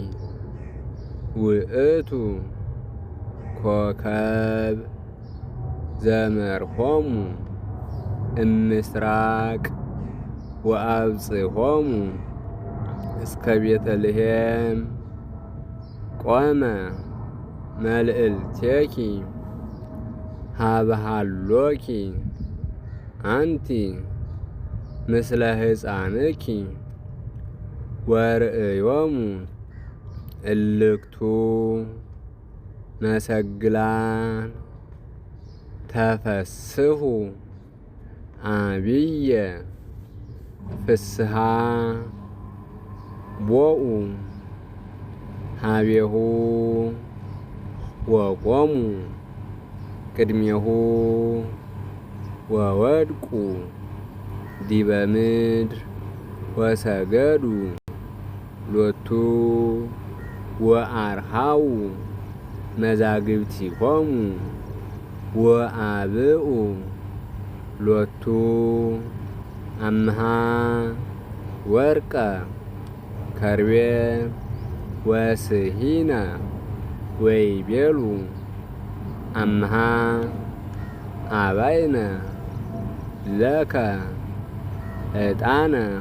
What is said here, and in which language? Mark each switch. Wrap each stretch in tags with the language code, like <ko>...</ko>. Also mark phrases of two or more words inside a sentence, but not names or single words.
<gez>ውእቱ ኮከብ ዘመርሖሙ እምስራቅ ወአብጽሖሙ እስከ ቤተልሔም ቆመ መልዕልቴኪ ሀብሃሎኪ አንቲ ምስለ ሕፃንኪ ወርእዮሙ እልክቱ መሰግላን ተፈስሑ አብየ ፍስሓ ቦኡ ሀቤሁ ወቆሙ ቅድሜሁ ወወድቁ ዲበ ምድር ወሰገዱ ሎቱ ወአርሃው መዛግብቲሆሙ ወአብኡ ሎቱ አምሃ ወርቀ ከርቤ ወስሂነ ወይቤሉ አምሃ አባይነ ለከ ዕጣነ</gez>